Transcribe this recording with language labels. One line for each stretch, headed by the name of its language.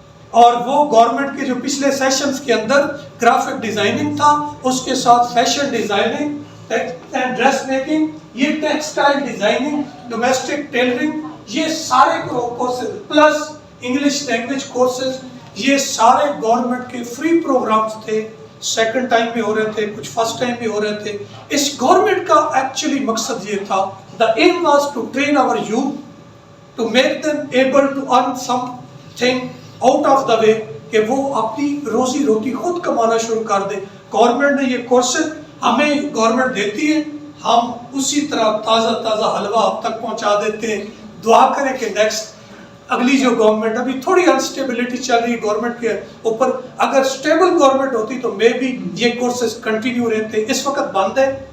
Urdu: اور وہ گورنمنٹ کے جو پچھلے سیشنز کے اندر گرافک ڈیزائننگ تھا، اس کے ساتھ fashion designing and dress making, یہ ٹیکسٹائل ڈیزائننگ، ڈومیسٹک ٹیلرنگ، یہ سارے courses plus English language courses, یہ سارے گورنمنٹ کے فری پروگرامز تھے. سیکنڈ ٹائم میں ہو رہے تھے، کچھ فرسٹ ٹائم میں ہو رہے تھے. اس گورنمنٹ کا ایکچولی مقصد یہ تھا،
English: the aim was to train our youth to make them able to earn something out of the way
Urdu: کہ وہ اپنی روزی روٹی خود کمانا شروع کر دے. گورنمنٹ نے یہ کورسز ہمیں گورنمنٹ دیتی ہے، ہم اسی طرح تازہ حلوہ آپ تک پہنچا دیتے ہیں. دعا کریں کہ نیکسٹ اگلی جو گورنمنٹ، ابھی تھوڑی انسٹیبلٹی چل رہی ہے گورنمنٹ کے اوپر، اگر سٹیبل گورنمنٹ ہوتی تو مے بی یہ کورسز کنٹینیو رہتے. اس وقت بند ہے.